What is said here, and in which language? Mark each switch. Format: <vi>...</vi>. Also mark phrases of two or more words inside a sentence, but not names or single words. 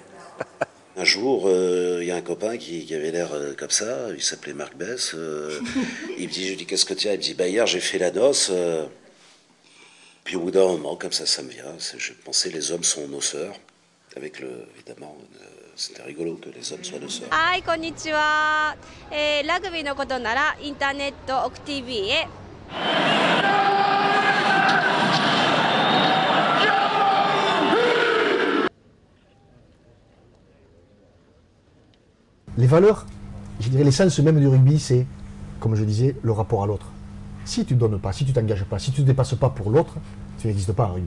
<fr>Un jour, il y a un copain qui avait l'air comme ça, il s'appelait Marc Bess. Il me dit, je lui dis, qu'est-ce que tu as? Il me dit, bah, hier j'ai fait la noce. Puis au bout d'un moment, comme ça me vient, je pensais les hommes sont nos sœurs. Avec évidemment, c'était rigolo que les hommes soient nos sœurs.</fr> <ja>はい、こんにちは。ラグビーのことならインターネットオク TV へ。</ja> <fr>Les valeurs, je dirais l'essence même du rugby, c'est, comme je disais, le rapport à l'autre. Si tu ne donnes pas, si tu ne t'engages pas, si tu ne te dépasses pas pour l'autre, tu n'existes pas en rugby.</fr>